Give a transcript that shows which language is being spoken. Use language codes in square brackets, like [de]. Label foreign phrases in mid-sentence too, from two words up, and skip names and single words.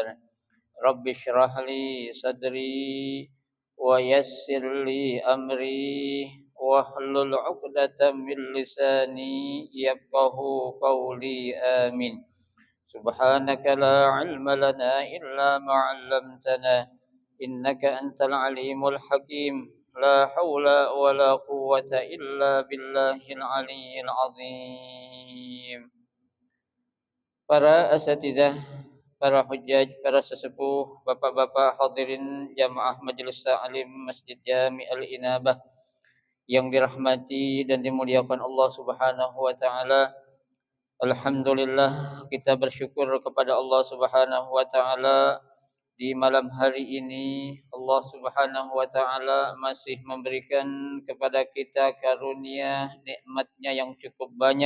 [ar] رب اشرح لي صدري ويسر لي أمري واحلل عقدة من لساني يفقه قولي، آمين. سبحانك لا علم لنا إلا ما علمتنا إنك أنت العليم الحكيم، لا حول ولا قوة إلا بالله العلي العظيم. [id] Para asatizah, para hujjaj, para sesepuh, bapak-bapak hadirin jamaah Majelis Ta'lim Masjid Jami Al-Inabah yang dirahmati dan dimuliakan Allah [ar] سبحانه وتعالى. [id] Alhamdulillah, kita bersyukur kepada Allah [ar] سبحانه وتعالى [id] Di malam hari ini Allah [ar] سبحانه وتعالى [id] masih memberikan kepada kita karunia nikmat-Nya yang cukup banyak.